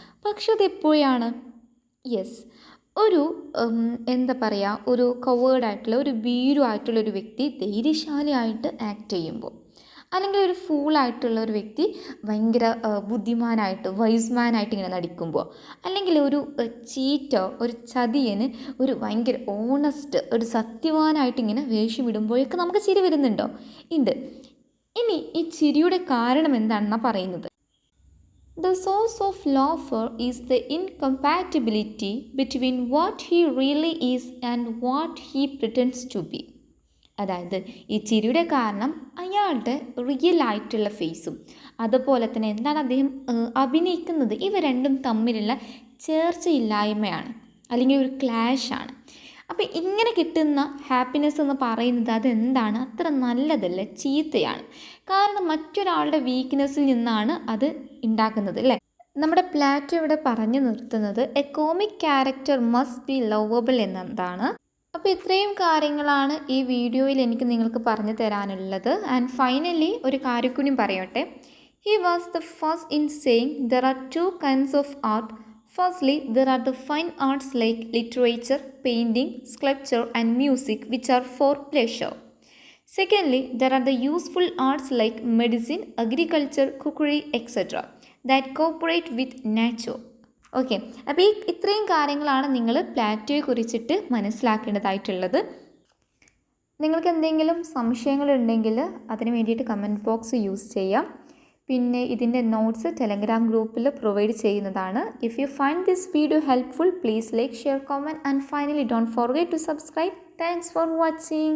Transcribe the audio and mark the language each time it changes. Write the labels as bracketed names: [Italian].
[Malayalam] പക്ഷെ അതെപ്പോഴാണ്? യെസ്, ഒരു എന്താ പറയുക, ഒരു കവേർഡായിട്ടുള്ള, ഒരു ഭീരുവായിട്ടുള്ള ഒരു വ്യക്തി ധൈര്യശാലിയായിട്ട് ആക്ട് ചെയ്യുമ്പോൾ, അല്ലെങ്കിൽ ഒരു ഫൂളായിട്ടുള്ള ഒരു വ്യക്തി ഭയങ്കര ബുദ്ധിമാനായിട്ട്, വൈസ്മാനായിട്ട് ഇങ്ങനെ നടിക്കുമ്പോൾ, അല്ലെങ്കിൽ ഒരു ചീറ്റോ, ഒരു ചതിയന് ഒരു ഭയങ്കര ഓണസ്റ്റ്, ഒരു സത്യവാനായിട്ട് ഇങ്ങനെ വേഷമിടുമ്പോഴൊക്കെ നമുക്ക് ചിരി വരുന്നുണ്ടോ? ഉണ്ട്. ഇനി ഈ ചിരിയുടെ കാരണം എന്താണെന്നാണ് പറയുന്നത്. [English] The source of laughter is the incompatibility between what he really is and what he pretends to be. [Malayalam] അതായത് ഈ ചിരിയുടെ കാരണം അയാളുടെ റിയൽ ആയിട്ടുള്ള ഫേസും അതുപോലെ തന്നെ എന്താണ് അദ്ദേഹം അഭിനയിക്കുന്നത്, ഇവ രണ്ടും തമ്മിലുള്ള ചേർച്ചയില്ലായ്മയാണ്, അല്ലെങ്കിൽ ഒരു ക്ലാഷാണ്. അപ്പോൾ ഇങ്ങനെ കിട്ടുന്ന ഹാപ്പിനെസ് എന്ന് പറയുന്നത് അതെന്താണ്, അത്ര നല്ലതല്ല, ചീത്തയാണ്. കാരണം മറ്റൊരാളുടെ വീക്ക്നെസ്സിൽ നിന്നാണ് അത് ഉണ്ടാക്കുന്നത് അല്ലേ. നമ്മുടെ പ്ലാറ്റോ ഇവിടെ പറഞ്ഞു നിർത്തുന്നത് [English] a comic character must be lovable [Malayalam] എന്നതാണ്. അപ്പോൾ ഇത്രയും കാര്യങ്ങളാണ് ഈ വീഡിയോയിൽ എനിക്ക് നിങ്ങൾക്ക് പറഞ്ഞു തരാനുള്ളത്. [English] and finally [Malayalam] ഒരു കാര്യം കൂടി പറയട്ടെ. [English] He was the first in saying there are two kinds of art. Firstly, there are the fine arts like literature, painting, sculpture and music which are for pleasure. Secondly, there are the useful arts like medicine, agriculture, cookery, etc. that cooperate with nature. [Malayalam] Okay, അപ്പോൾ ഇത്രയും കാര്യങ്ങളാണ് നിങ്ങൾ പ്ലാറ്റോയെ കുറിച്ചിട്ട് മനസ്സിലാക്കേണ്ടതായിട്ടുള്ളത്. നിങ്ങൾക്ക് എന്തെങ്കിലും സംശയങ്ങളുണ്ടെങ്കിൽ അതിന് വേണ്ടിയിട്ട് comment box use ചെയ്യാം. പിന്നെ ഇതിൻ്റെ നോട്ട്സ് ടെലഗ്രാം ഗ്രൂപ്പിൽ പ്രൊവൈഡ് ചെയ്യുന്നതാണ്. [English] If you find this video helpful, please like, share, comment and finally don't forget to subscribe. Thanks for watching.